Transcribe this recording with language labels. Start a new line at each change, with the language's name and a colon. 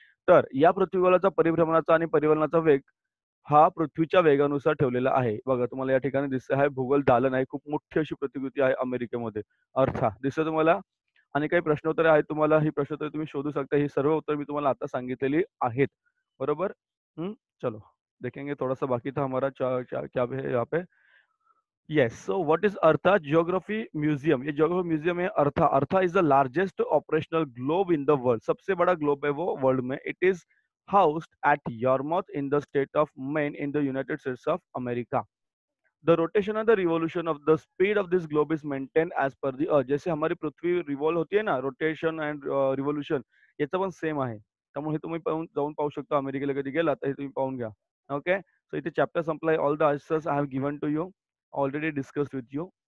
Marathi: तर या पृथ्वीगोलाचा परिभ्रमणाचा आणि परिवलनाचा वेग हा पृथ्वीच्या वेगानुसार ठेवलेला आहे. बघा तुम्हाला या ठिकाणी दिसते आहे भूगोल दालन आहे. खूप मोठी अशी प्रतिकृती आहे अमेरिकेमध्ये. दिसतं तुम्हाला? आणि काही प्रश्नोत्तरे आहेत तुम्हाला. ही प्रश्नोत्तरे तुम्ही शोधू शकता. ही सर्व उत्तर मी तुम्हाला आता सांगितलेली आहेत. बरोबर?
Hindi: चलो देखेंगे थोड़ा सा बाकी था हमारा क्या है यहाँ पे.
English: Yes. So what is Artha Geography Museum?
Hindi: ये जियोग्राफी म्यूजियम है अर्था.
English: Eartha is the largest operational globe in the world.
Hindi: सबसे बड़ा ग्लोब है वो वर्ल्ड में.
English: It is housed at Yarmouth in the state of Maine in the United States of America. The rotation and the revolution of the speed of this globe is maintain as per the earth.
Hindi: जैसे हमारी पृथ्वी revolve होती है ना,
Marathi: rotation and revolution याचं पण same आहे. त्यामुळे हे तुम्ही जाऊन पाहू शकता. अमेरिकेला कधी गेला तर हे तुम्ही पाहून घ्या. ओके, सो इथे चॅप्टर संपलाय.
English: All the answers I have given to you, already discussed with you.